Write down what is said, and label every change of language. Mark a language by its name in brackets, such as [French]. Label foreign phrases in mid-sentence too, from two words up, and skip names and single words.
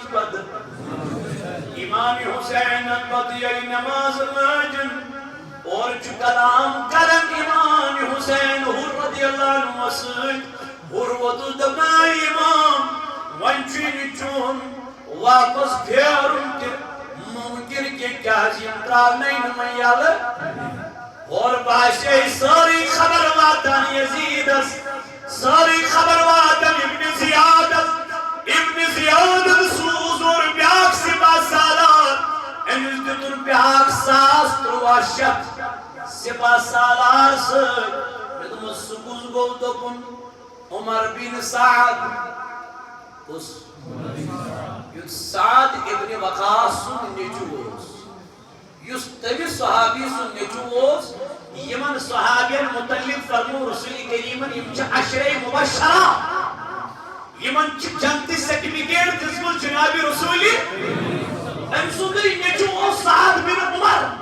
[Kashmiri] پتہٕ اِمامِ حُسینن پتہٕ ییٚلہِ نماز لٲجِن اور چھُ کلام کران اِمامِ حُسین ہُر رضی اللہ عنہس سۭتۍ ہُر ووتُس دوٚپُن اے اِمام وۄنۍ چھُے نہٕ چون واپس پھیرُن تہِ مُمکِن کیٚنٛہہ کیٛازِ یِم ترٛاونَے نہٕ وۄنۍ یَلہٕ اور باسے سٲرٕے خبر واتان یزیٖدس سٲرٕے خبر واتان ابنِ زِیادن سوٗز اورٕ بیٛاکھ سِپاہ سالار أمِس دیُتُن بیٛاکھ 1300 سِپاہ سالار سۭتۍ مےٚ دوٚپمَس سُہ کُس گوٚو دوٚپُن عمر بن سعد کُس یُس سعد ابن وقاص سُنٛد نیٚچوٗ اوس یُس تٔمِس صحابی سُنٛد نیٚچوٗ اوس یِمن صحابین متعلق فرمو رسول کریمن یِم چھِ عشرے مبشرہ یِمن چھِ جنتی سرٹیفکیٹ دِژمٕژ جناب رسول أمۍ سُنٛدٕے نیٚچوٗ اوس سعد بن عمر